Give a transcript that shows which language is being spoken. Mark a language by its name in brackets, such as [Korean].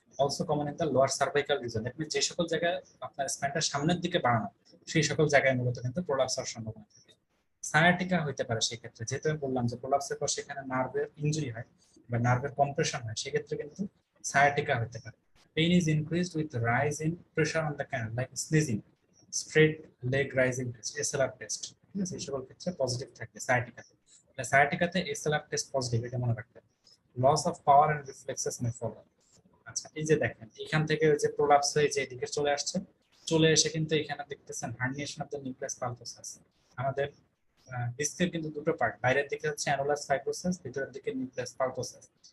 [English] also common in the lower cervical region, [Bangla] that means যে সকল জায়গায় আপনার স্পাইনটা সামনের দিকে বাড়ানো সেই সকল জায়গায় মূলত কিন্তু প্রোলাপস হওয়ার সম্ভাবনা থাকে। সায়াটিকা হইতে পারে সেই ক্ষেত্রে, যেহেতু আমি বললাম যে প্রোলাপসের পর সেখানে নার্ভের ইনজুরি হয় বা নার্ভের কম্প্রেশন হয়, সেক্ষেত্রে কিন্তু sciatica হতে পারে। [English] Pain is increased with rise in pressure on the canal like sneezing, straight leg rising test, SLR test। [Bangla] ঠিক আছে, এই সকল ক্ষেত্রে পজিটিভ থাকবে sciatica-তে। তাহলে sciatica-তে SLR টেস্ট পজিটিভ, এটা মনে রাখতে হবে। [English] Loss of power and reflexes may follow. [Bangla] আচ্ছা, এই যে দেখেন এখান থেকে ওই যে প্রোলাপস হয়ে যে এদিকে চলে আসছে, চলে এসে কিন্তু এখানে দেখতেছেন herniation of the nucleus pulposus. আমাদের ডিস্কের কিন্তু দুটো পার্ট, বাইরের দিকে হচ্ছে অ্যানুলার ফাইব্রোসাস, ভিতরের দিকে নিউক্লিয়াস পালপোসাস।